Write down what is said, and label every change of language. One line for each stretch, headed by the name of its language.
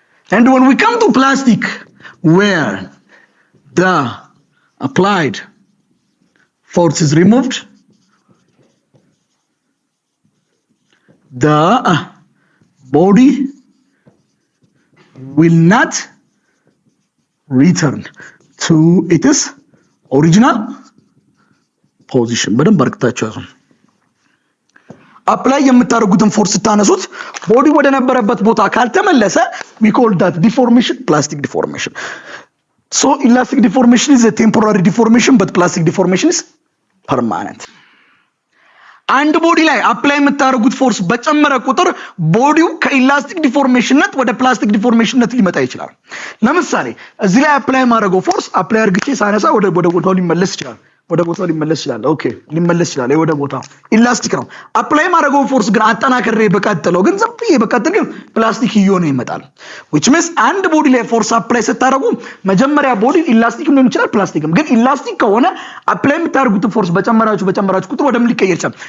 English: And when we come to plastic, where the applied force is removed, the body will not return to its original position.
Amharic: በደንብ አርክታችሁ ያዙ። አፕላይ የምታደርጉትን ፎርስ ስታነሱት ቦዲ ወደ ነበረበት ቦታ ካልተመለሰ
English: we call that deformation, plastic deformation. So elastic deformation is a temporary deformation, but plastic deformation is permanent.
Amharic: አንድ ቦዲ ላይ አፕላይ የምታደርጉት ፎርስ በጨመረ ቁጥር ቦዲው ከኢላስቲክ ዲፎርሜሽንነት ወደ ፕላስቲክ ዲፎርሜሽንነት ሊመጣ ይችላል። ለምሳሌ እዚህ ላይ አፕላይ ማድረገው ፎርስ አፕላይ አርግቼ ሳነሳ ወደ ቦታው ሊመለስ ይችላል። ኦኬ ሊመለስ ይችላል። ወደ ቦታው ኢላስቲክ ነው። አፕላይ ማድረገው ፎርስ ግን አጠናክሬ በቀጥለው ግን ዘብዬ በቀጥል ግን ፕላስቲክ እየሆነ ይመጣል።
English: which means
Amharic: አንድ ቦዲ ላይ ፎርስ አፕላይ ስታደርጉ መጀመሪያ ቦዲ ኢላስቲክ ሊሆን ይችላል፣ ፕላስቲክም። ግን ኢላስቲክ ከሆነ አፕላይ የምታደርጉት ፎርስ በጨመራችሁ ቁጥር ወደ ምን ሊቀየር ይችላል?